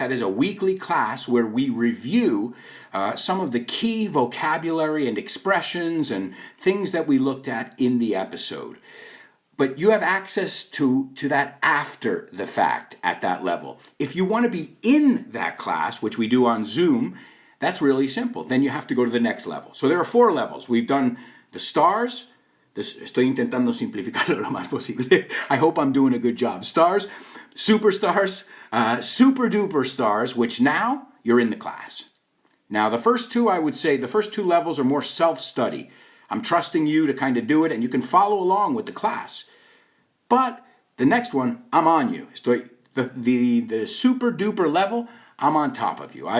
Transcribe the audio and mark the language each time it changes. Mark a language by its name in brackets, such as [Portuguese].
[English] That is a weekly class where we review some of the key vocabulary and expressions and things that we looked at in the episode. But you have access to that after the fact at that level. If you want to be in that class, which we do on Zoom, that's really simple. Then you have to go to the next level. So there are 4 levels. We've done the stars, [Spanish] Estoy intentando simplificarlo lo más posible. [English] I hope I'm doing a good job. Stars, superstars, super duper stars, which now you're in the class. Now, the first two, I would say, the first two levels are more self-study. I'm trusting you to kind of do it, and you can follow along with the class. But the next one, I'm on you. The super duper level, I'm on top of you.